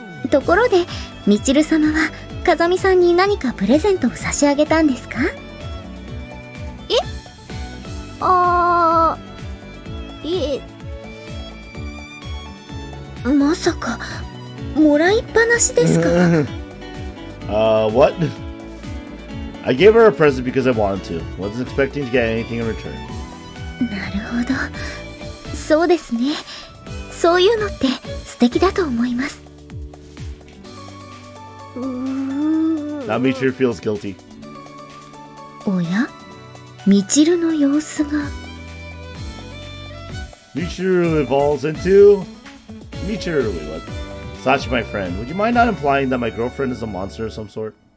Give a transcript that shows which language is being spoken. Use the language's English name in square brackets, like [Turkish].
[Japanese] ところでみちる様は風見さんに何かプレゼントを差し上げたんですか？いえ。まさかもらいっぱなしですか？ [English] What? I gave her a present because I wanted to. Wasn't expecting to get anything in return. [Japanese] なるほど。そうですね。そういうのって素敵だと思います。 [English] Now Michiru feels guilty. [Japanese] おや？みちるの様子が。 [English] Michiru evolves into Michiru. What? Sachi, my friend, would you mind not implying that my girlfriend is a monster of some sort?